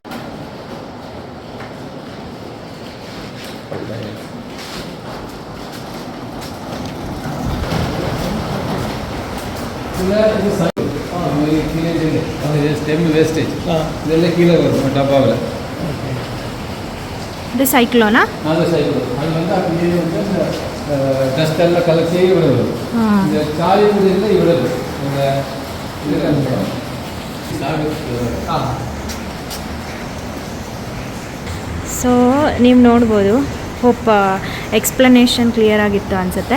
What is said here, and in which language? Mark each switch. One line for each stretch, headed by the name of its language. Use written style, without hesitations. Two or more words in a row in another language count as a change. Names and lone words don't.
English: stem wastage
Tamil: இதெல்லாம் கீழே வரும் டப்பாவில். இது சைக்ளோனா? அது சைக்ளோன். அது வந்து அப்படியே வந்து இந்த டஸ்ட் எல்லாம் கலச்சி இவ்வளோ வரும். இந்த சாய் எல்லாம் இவ்வளோ வரும்.
Kannada: ಸೊ ನೀವು ನೋಡ್ಬೋದು.
English: hope explanation clear
Kannada: ಆಗಿತ್ತು ಅನಿಸುತ್ತೆ.